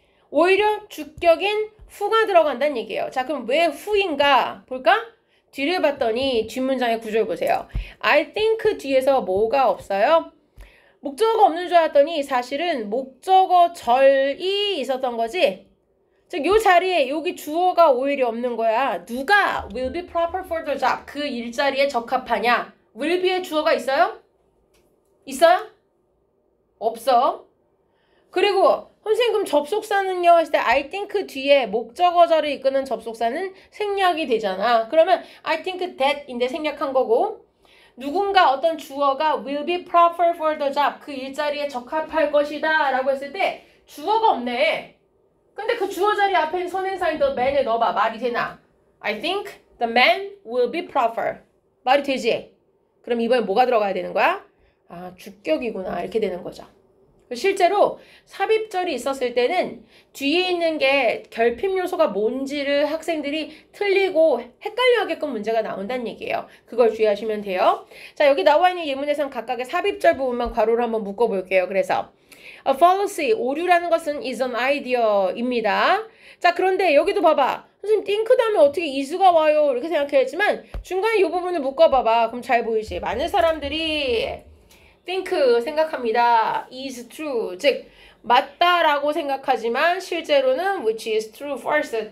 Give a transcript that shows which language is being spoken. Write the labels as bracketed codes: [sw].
[ko] 오히려 주격인 who가 들어간다는 얘기예요. 자, 그럼 왜 who인가 볼까? 뒤를 봤더니 뒷문장의 구조를 보세요. I think 뒤에서 뭐가 없어요? 목적어가 없는 줄 알았더니 사실은 목적어 절이 있었던 거지. 즉, 요 자리에 여기 주어가 오히려 없는 거야. 누가 [en] will be proper for the job [ko] 그 일자리에 적합하냐? will be의 주어가 있어요? 있어요? 없어. 그리고 선생님 그럼 접속사는요 했을 때 I think 뒤에 목적어절을 이끄는 접속사는 생략이 되잖아. 그러면 [en] I think that [ko] 인데 생략한 거고 누군가 어떤 주어가 [en] will be proper for the job [ko] 그 일자리에 적합할 것이다 라고 했을 때 주어가 없네. 근데 그 주어 자리 앞에 있는 선행사인 the man을 넣어봐. 말이 되나? [en] I think the man will be proper. [ko] 말이 되지? 그럼 이번에 뭐가 들어가야 되는 거야? 아, 주격이구나. 이렇게 되는 거죠. 실제로 삽입절이 있었을 때는 뒤에 있는 게 결핍 요소가 뭔지를 학생들이 틀리고 헷갈려하게끔 문제가 나온다는 얘기예요. 그걸 주의하시면 돼요. 자, 여기 나와 있는 예문에서는 각각의 삽입절 부분만 괄호를 한번 묶어볼게요. 그래서 [en] A fallacy, [ko] 오류라는 것은 [en] is an idea [ko] 입니다. 자, 그런데 여기도 봐봐. 선생님, think 다음에 어떻게 is가 와요? 이렇게 생각했지만 중간에 이 부분을 묶어봐봐. 그럼 잘 보이지? 많은 사람들이 think 생각합니다. is true. 즉, 맞다라고 생각하지만 실제로는 [en] which is true, [ko] false.